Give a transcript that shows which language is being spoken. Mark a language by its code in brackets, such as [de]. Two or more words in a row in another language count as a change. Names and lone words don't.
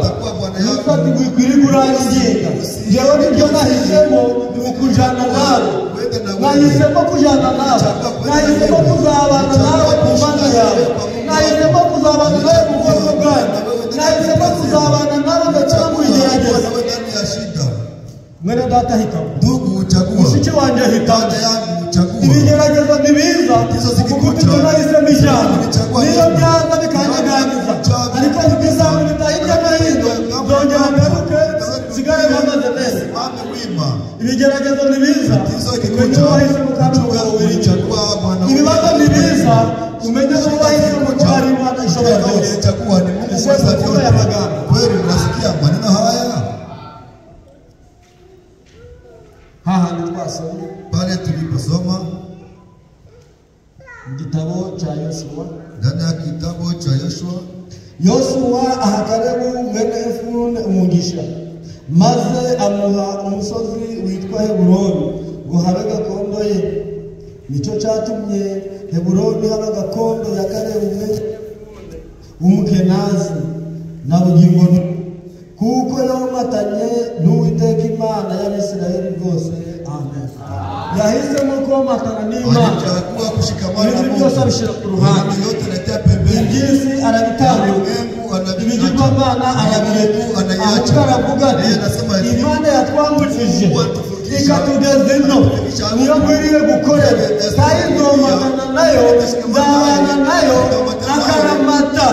[rw] Nuko ati wikwiriye kuranginga, njyewe nibyo nahisemo, ni ukujana nawe. Nahisemo kujana nawe, nahisemo kuzabana nawe ku mana yawe, nahisemo kuzabana nawe mu bwoko bwanyu, nahisemo kuzabana nawe ndetse no mu igerageza. Mwene data hitamo, [sw] ndugu chagua. [rw] mushiki wanjye hitamo. [sw] Dada yangu chagua. [rw] Ibigerageza ni biza kuko ibyo nahisemo ijana, niyo byaza bikanyaganyiza, ariko bizaboneka hirya no hino, nzongera ngaruke nsigare mpagaze neza. Ibigerageza ni biza umenye wahisemo kandi umugabo wirinda. Ibibazo ni biza umenye ko wahisemo ko hari Imana ishobora byose. Ni aya magambo. [sw] Kweli unasikia maneno haya? [rw] Hahandi twasomye [sw] Pale tuliposoma [rw] igitabo cya Yosuwa. [sw] ndani ya kitabu cha Yoshua, [rw] Yosuwa aha Kalebu mwene Yefune umugisha, maze amuha umusozi witwa Heburoni ngo habe gakondo ye. Nicyo cyatumye Heburoni haba gakondo ya Kalebu mwene Yefune w'Umukenazi na bugingo, kuko yomatanye n'Uwiteka Imana y'Abisirayeli bose. Amen. Yahisemo komatana n'Imana, [sw] alichagua kushikamana na [rw] ibintu byose abishyira ku ruhande. [sw] yote anatia pembeni. [rw] Iby'isi arabitanga, ibigirwamana arabireka, ahubwo aravuga ati, Imana yatwambukije ikatugeza ino, niyo nkwiriye gukorera, kandi nzomatana nayo, nzabana nayo akaramata.